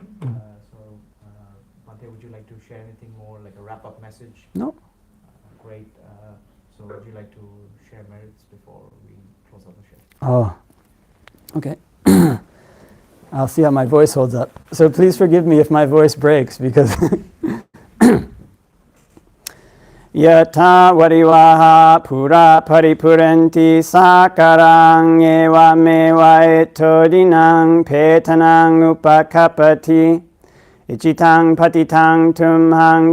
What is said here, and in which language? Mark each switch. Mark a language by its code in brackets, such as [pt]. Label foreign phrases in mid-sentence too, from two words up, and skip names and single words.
[en] Bhante, would you like to share anything more, like a wrap-up message? No. Great. So would you like to share merits before we close out the show? Oh, okay. I'll see how my voice holds up. So please forgive me if my voice breaks because [pi] Yatha varivaha pura paripuranti sakarang eva meva etodinang petanang upakapati ichitang patitang tumhang